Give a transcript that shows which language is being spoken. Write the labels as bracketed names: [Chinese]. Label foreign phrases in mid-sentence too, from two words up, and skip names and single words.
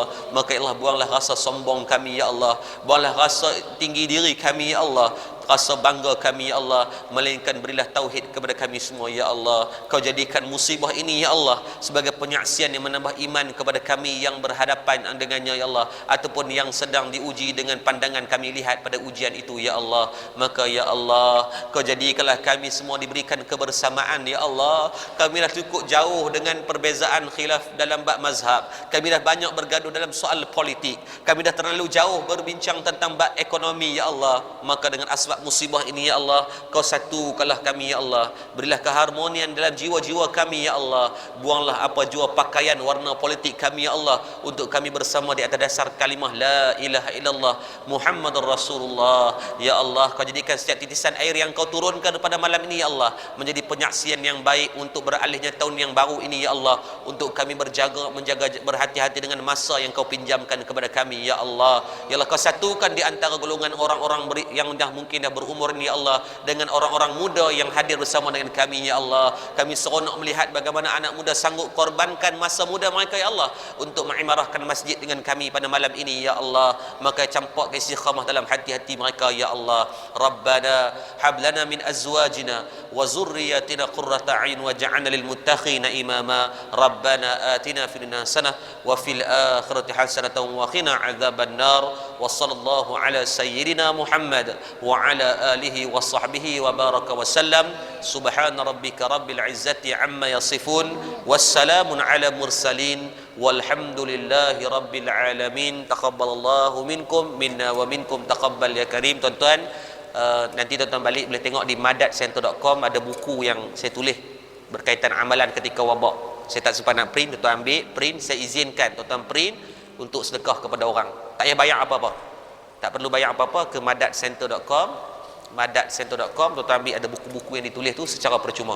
[Malay] Maka [Arabic] يا الله, [Malay] buanglah rasa sombong kami, [Arabic] يا الله. [Malay] Buanglah rasa tinggi diri kami, [Arabic] يا الله, [Malay] rasa bangga kami, [Arabic] يا الله, [Malay] melainkan berilah tauhid kepada kami semua, [Arabic] يا الله. [Malay] Kau jadikan musibah ini, [Arabic] يا الله, [Malay] sebagai penyaksian yang menambah iman kepada kami yang berhadapan dengannya, [Arabic] يا الله, [Malay] ataupun yang sedang diuji dengan pandangan kami lihat pada ujian itu, [Arabic] يا الله. [Malay] Maka [Arabic] يا الله, [Malay] Kau jadikanlah kami semua diberikan kebersamaan, [Arabic] يا الله. [Malay] Kami dah cukup jauh dengan perbezaan khilaf dalam bab mazhab, kami dah banyak bergaduh dalam soal politik, kami dah terlalu jauh berbincang tentang bab ekonomi, [Arabic] يا الله. [Malay] Maka dengan asbab musibah ini, [Arabic] يا الله, [Malay] Kau satukanlah kami, [Arabic] يا الله. [Malay] Berilah keharmonian dalam jiwa-jiwa kami, [Arabic] يا الله. [Malay] Buanglah apa jua pakaian warna politik kami, [Arabic] يا الله, [Malay] untuk kami bersama di atas dasar kalimah [Arabic] لا إله إلا الله محمد رسول الله. يا الله, [Malay] Kau jadikan setiap titisan air yang Kau turunkan pada malam ini, [Arabic] يا الله, [Malay] menjadi penyaksian yang baik untuk beralihnya tahun yang baru ini, [Arabic] يا الله, [Malay] untuk kami menjaga berhati-hati dengan masa yang Kau pinjamkan kepada kami, [Arabic] يا الله. يا الله, [Malay] Kau satukan di antara golongan orang-orang yang dah mungkin dah berumur ni, [Arabic] يا الله, [Malay] dengan orang-orang muda yang hadir bersama dengan kami, [Arabic] يا الله. [Malay] Kami seronok melihat bagaimana anak muda sanggup korbankan masa muda mereka, [Arabic] يا الله, [Malay] untuk mengimarahkan masjid dengan kami pada malam ini, [Arabic] يا الله. [Malay] Maka campakkan istiqamah dalam hati-hati mereka, [Arabic] يا الله. ربنا هب لنا من أزواجنا وذرياتنا قرة أعين واجعلنا للمتقين إماما ربنا آتنا في الدنيا حسنة وفي الآخرة حسنة وقنا عذاب النار وصلى الله على سيدنا محمد وعلى آله وصحبه وبارك وسلم سبحان ربك رب العزة عما يصفون وسلام على المرسلين والحمد لله رب العالمين. تقبل الله منكم منا ومنكم تقبل يا كريم. [Malay] Tuan-tuan, nanti tuan-tuan balik boleh tengok di madatcenter.com ada buku yang saya tulis berkaitan amalan ketika wabak. Saya tak sempat nak print, tuan-tuan ambil print, saya izinkan tuan-tuan print untuk sedekah kepada orang. Tak payah bayar apa-apa. Tak perlu bayar apa-apa, ke madatcenter.com. Madatcenter.com, tuan-tuan ambil, ada buku-buku yang ditulis tu secara percuma.